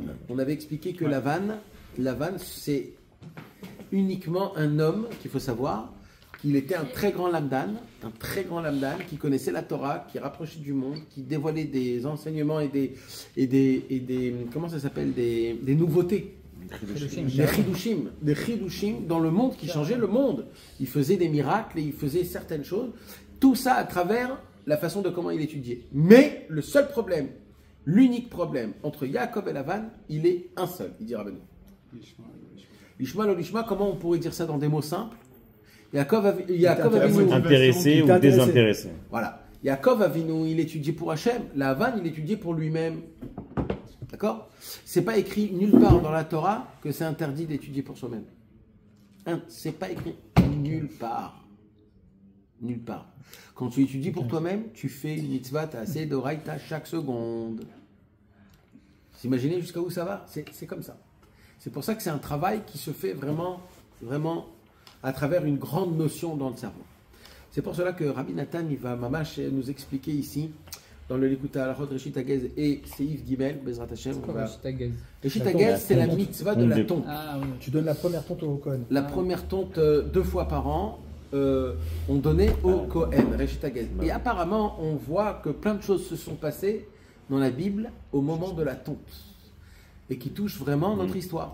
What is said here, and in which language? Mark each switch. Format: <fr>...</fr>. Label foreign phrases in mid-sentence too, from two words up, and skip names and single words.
<fr>On avait expliqué que Lavan, c'est uniquement un homme qu'il faut savoir qu'il était un très grand lamdan, qui connaissait la Torah, qui rapprochait du monde, qui dévoilait des enseignements et des comment ça s'appelle, des nouveautés, des chidushim dans le monde, qui changeait le monde. Il faisait des miracles et il faisait certaines choses. Tout ça à travers la façon de comment il étudiait. Mais le seul problème, l'unique problème entre Yaakov et Lavan, il est un seul, il dit Rabbeinu.</fr> <he>לשמה לא לשמה,</he> <fr>comment on pourrait dire ça dans des mots simples? Yaakov Avinu, Intéressé ou désintéressé. voilà. Yaakov Avinu, il étudiait pour Hachem. Lavan, il étudiait pour lui-même. D'accord? C'est pas écrit nulle part dans la Torah que c'est interdit d'étudier pour soi-même. C'est pas écrit nulle part. Nulle part. Quand tu étudies pour toi-même, tu fais une mitzvah, t'as assez d'oraïta chaque seconde. Vous imaginez jusqu'à où ça va? C'est comme ça. C'est pour ça que c'est un travail qui se fait vraiment, vraiment à travers une grande notion dans le cerveau. C'est pour cela que Rabbi Nathan, il va mamash nous expliquer ici, dans le Likuta Alachot, Reshit Hagez et</fr> <he>סעיף גימל, בעזרת השם.</he> <fr>Reshit Hagez, c'est la mitzvah de la tonte. Ah oui. Tu donnes la première tonte au Kohen. La première tonte 2 fois par an, on donnait au Kohen, Reshit Hagez. Et apparemment, on voit que plein de choses se sont passées dans la Bible au moment de la tonte. Et qui touchent vraiment notre histoire.</fr>